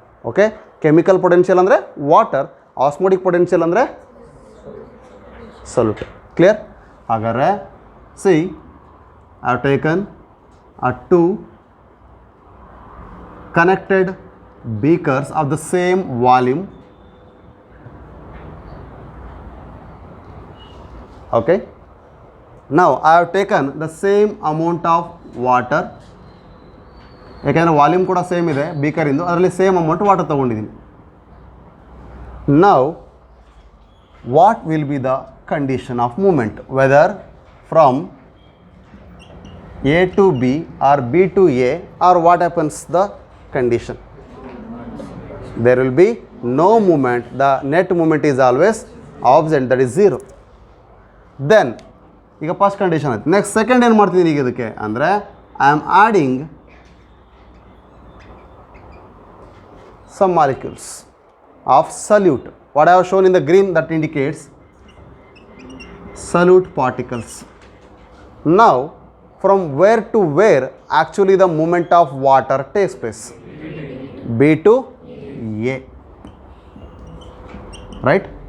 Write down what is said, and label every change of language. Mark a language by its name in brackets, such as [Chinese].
[Kannada] Okay, chemical potential ಅಂದರೆ water, osmotic potential ಅಂದರೆ salute. Clear? [English] ಹಾಗಾದರೆ see, I have taken two connected beakers of the same volume. Okay, now I have taken the same amount of water. [Kannada] ಯಾಕೆಂದರೆ volume ಕೂಡ same ಇದೆ ಬೀಕರಿಂದು, ಅದರಲ್ಲಿ same amount water ತೊಗೊಂಡಿದ್ದೀನಿ. [English] Now what will be the condition of movement, whether from A to B or B to A, or what happens the condition? there will be no movement, the net movement is always absent, that is 0. [Kannada] then ಈಗ first condition ಆಯ್ತು. Next second ಏನು ಮಾಡ್ತಿದ್ದೀನಿ ಈಗ ಇದಕ್ಕೆ ಅಂದರೆ, [English] I am adding some molecules of solute. What I have shown in the green, that indicates solute particles. Now from where to where actually the movement of water takes place? B to A, right?